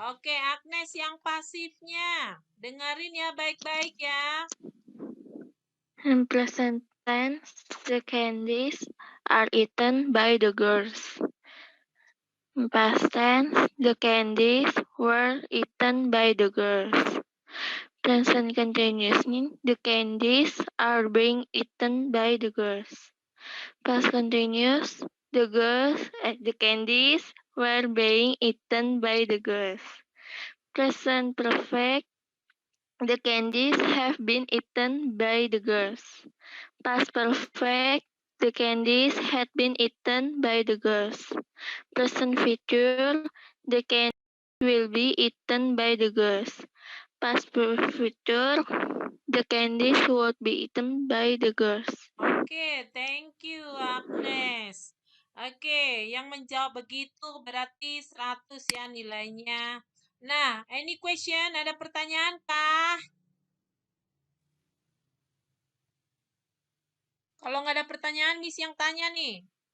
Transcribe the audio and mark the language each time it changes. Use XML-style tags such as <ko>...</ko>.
<id>Oke, Agnes yang pasifnya. Dengerin ya baik-baik ya.</id> <en>In present tense, the candies are eaten by the girls. In past tense, the candies were eaten by the girls. Present continuous, the candies are being eaten by the girls. Past continuous, the candies were being eaten by the girls. Present perfect, the candies have been eaten by the girls. Past perfect, the candies had been eaten by the girls. Present future, the candies will be eaten by the girls. Past future, the candies would be eaten by the girls. Oke, thank you, Agnes.</en> <id>Oke, yang menjawab begitu berarti 100 ya nilainya. Nah,</id> <en>any question?</en> <id>Ada pertanyaan kah? Kalau nggak ada pertanyaan, Miss yang tanya nih.</id>